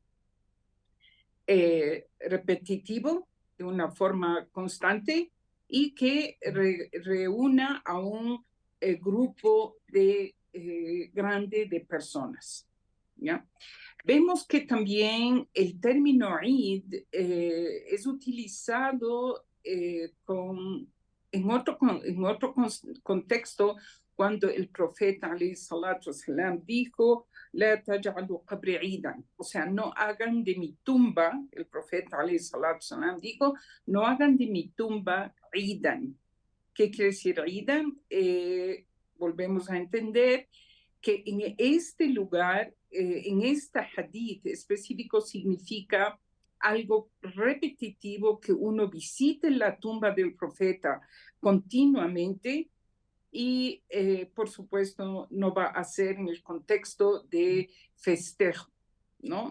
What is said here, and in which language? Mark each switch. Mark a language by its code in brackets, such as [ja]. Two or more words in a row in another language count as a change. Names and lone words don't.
[es] Repetitivo, de una forma constante, y que reúna a un grupo grande de personas. ¿Ya? Vemos que también el término Eid es utilizado en otro contexto cuando el profeta [ar] عليه الصلاة والسلام [es] dijo [ar] لا تجعلوا قبري عيدا, [es] o sea, no hagan de mi tumba, el profeta [ar] عليه الصلاة والسلام [es] dijo, no hagan de mi tumba idan. ¿Qué quiere decir idan? Volvemos a entender que en este lugar, en esta hadith específico, significa algo repetitivo, que uno visite la tumba del profeta continuamente y, por supuesto, no va a ser en el contexto de festejo, ¿no?